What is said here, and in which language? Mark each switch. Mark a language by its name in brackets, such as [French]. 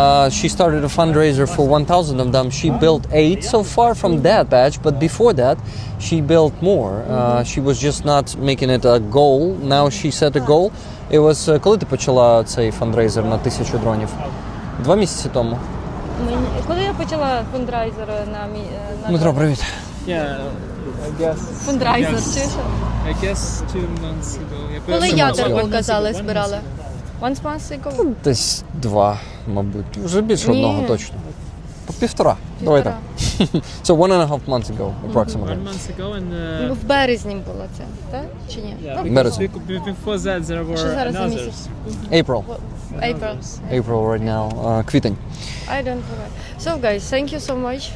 [English] She started a fundraiser for 1,000 of them. She built 8 so far from that batch, but before that she built more. She was just not making it a goal. Now she set a goal. It was [Ukrainian] коли ти почала цей фандрейзер на 1000 дронів? 2 місяці тому. Коли я почала фандрейзер на Дмитро, привіт. Фандрейзер, чи що? [English] I guess 2 months ago. [Ukrainian] Коли ядерку казали, збирали? [English] 1 month ago? [Ukrainian] Десь 2, мабуть. Вже більше одного точно. По 1,5. Давай так. [English] So 1.5 months ago, approximately. 1 month ago and... [Ukrainian] В березні було це, так? Чи ні? Березень. [English] Before that there were [Ukrainian] Що зараз за [English] others. [Ukrainian] місяць? [English] April. April Right now. [Ukrainian] Квітень. [English] I don't forget. So guys, thank you so much.